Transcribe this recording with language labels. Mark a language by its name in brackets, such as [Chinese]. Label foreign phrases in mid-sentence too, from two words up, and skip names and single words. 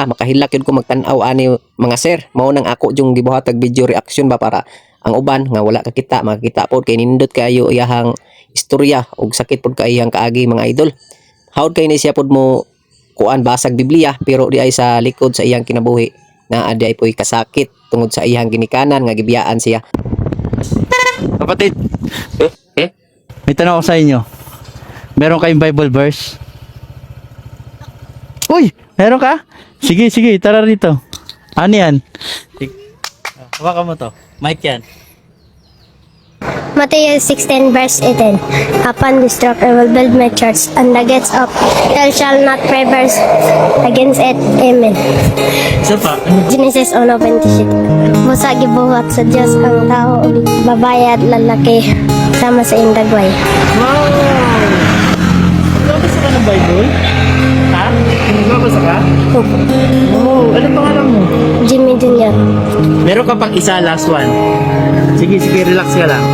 [Cebuano] Makahilak yun ko magtan-aw ani mga sir. Mao nang ako yung gibuhatag [English] video reaction [Cebuano] ba para ang uban nga wala kakita makakita pod kay nindot kayo iyahang istorya ug sakit pod kay iyang kaagi mga idol. Hawd kay ni siya pod mo kuan basag Biblia pero di ay sa likod sa iyang kinabuhi na adi ay po'y kasakit tungod sa iyang ginikanan nga gibiyaan siya. [Filipino] Kapatid, may tanong ako sa inyo. Meron kayong Bible verse? Uy, meron ka? Sige, tara rito. Ano yan? Hawakan mo to. Mic yan. [English] Matthew 16 verse 18. Upon this rock I will build my church, and the gates of hell shall not prevail against it. [Filipino] Amen. Isa pa? [Cebuano] Genesis 1:26. Busa gibuhat sa Diyos ang tao, ug babae at lalaki sama sa indagway. [Filipino] Wow! Nagbabasa ka ng Bible? Ha? Nagbabasa ka? Opo. Oh, ano pangalan mo? Jimmy Jr. Meron ka pang isa, last one. Sige, relax ka lang.